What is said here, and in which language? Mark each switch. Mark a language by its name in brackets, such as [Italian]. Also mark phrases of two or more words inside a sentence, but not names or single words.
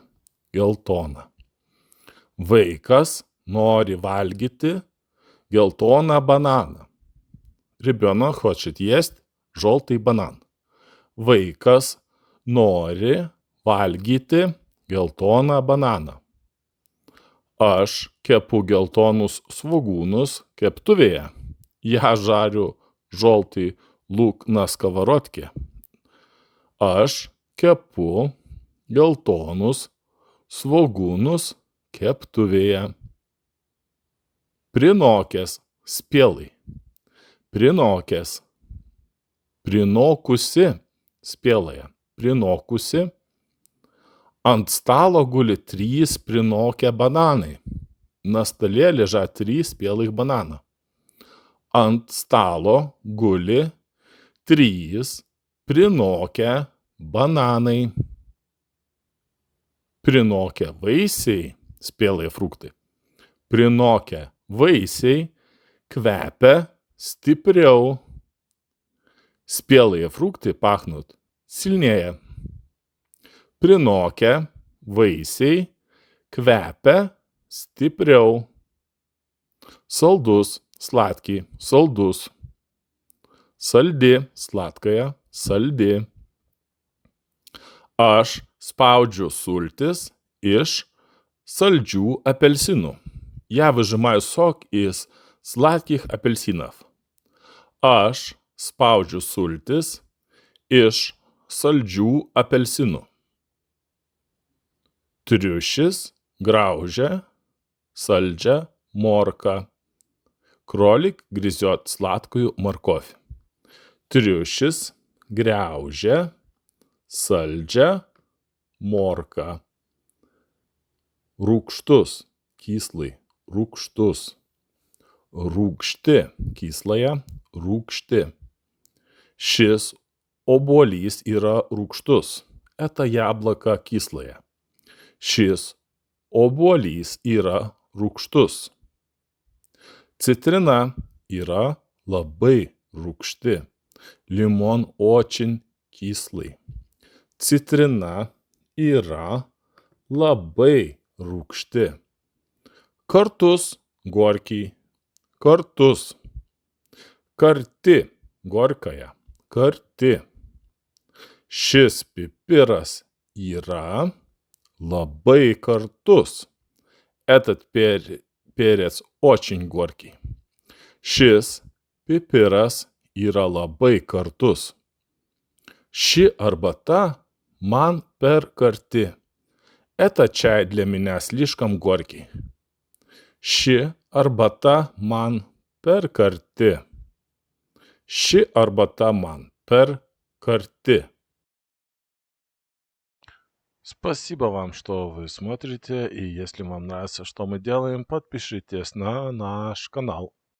[Lithuanian] Geltona. Vaikas nori valgyti geltoną bananą. [Russian] Ребенок хочет есть желтый банан. [Lithuanian] Vaikas nori valgyti geltoną bananą. Aš kepu geltonus svogūnus keptuvėje. [Russian] Я жарю желтый лук на сковородке. [Lithuanian] Aš kepu geltonus svogūnus keptuvėje. Prinokęs, spėlai. Prinokęs. Prinokusi, spėlая. Prinokusi. Ant stalo guli 3 prinokę bananai. [Russian] На столе лежат 3 спелых банана. [Lithuanian] Ant stalo guli 3 prinokę bananai. Prinokę vaisiai, [Russian] спелые фрукты. [Lithuanian] Prinokę vaisiai kvepia stipriau. [Russian] Спелые фрукты пахнут сильнее. [Lithuanian] Prinokę vaisiai kvepia stipriau. Saldus, sladkий, saldus. Saldi, sladkая, saldi. Aš spaudžiu sultis iš saldžių апельсинų. [Russian] Я выжимаю сок из сладких апельсинов. [Lithuanian] Aš spaudžiu sultis iš saldžių apelsinų. Triušis graužia saldžią morką. [Russian] Кролик грызет сладкую морковь. [Lithuanian] Triušis graužia saldžią morką. Rūgštus, kyslai, rūgštus. Rūgšti, kyslая, rūgšti. Šis obuolys yra rūgštus. [Russian] Это яблоко кислое. [Lithuanian] Šis obuolys yra rūgštus. Citrina yra labai rūgšti. [Russian] Лимон очень кислый. [Lithuanian] Citrina yra labai rūgšti. Kartus, горький. Kartus. Karti, горькая. Karti. Šis pipiras yra labai kartus. [Russian] Этот перец очень горький. [Lithuanian] Šis pipiras yra labai kartus. Ši arbata man per karti. [Russian] Это чай для меня слишком горький. [Lithuanian] Ši arbata man per karti. Ši arbata man per karti. [Russian] Спасибо вам, что вы смотрите, и если вам нравится, что мы делаем, подпишитесь на наш канал.